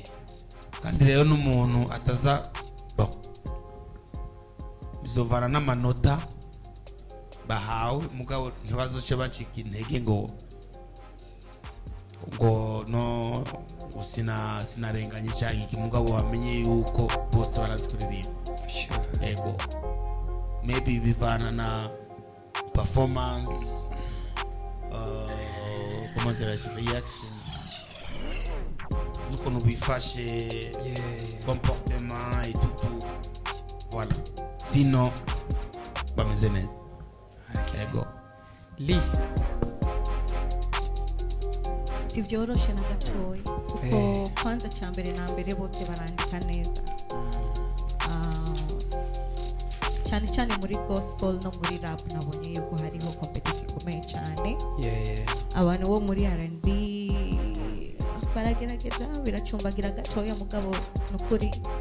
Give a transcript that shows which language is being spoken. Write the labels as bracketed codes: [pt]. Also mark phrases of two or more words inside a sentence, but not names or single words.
[rn] kandi rero n'umuntu ataza bon bizovana n'amanota bahawe mugabo ntibazoce bacika intege ngo no sinarenganye cyangwa iki mugabo wamenye yuko bose barazi kuririmba ego maybe bivana na performance [fr] comment dirais-je [rn] reaction n'ukuntu bifashe [fr] comportement et tout voilà [rn] sinon bameze neza ego Li si byoroshe na gatoya kuko kwanza cyambere na mbere bose barandika neza cyane cyane muri gospel no muri rap nabonye yuko hariho competition ikomeye cyane abantu bo muri R&B baragerageza biracumbagira gatoya mugabo nukuri